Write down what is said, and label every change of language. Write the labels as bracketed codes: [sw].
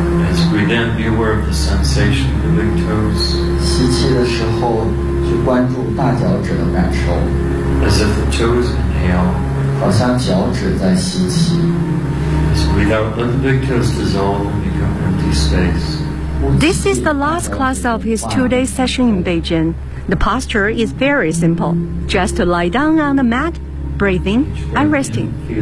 [en] As we then be aware of the sensation of the big toes. [zh] 吸气的时候就关注大脚趾的感受。 [en] As if the toes inhale. [zh] 好像脚趾在吸气。 [en] As we now let the big toes dissolve and become empty space. This is the last class of his two-day session in Beijing. The posture is very simple. Just to lie down on the mat, breathing and resting.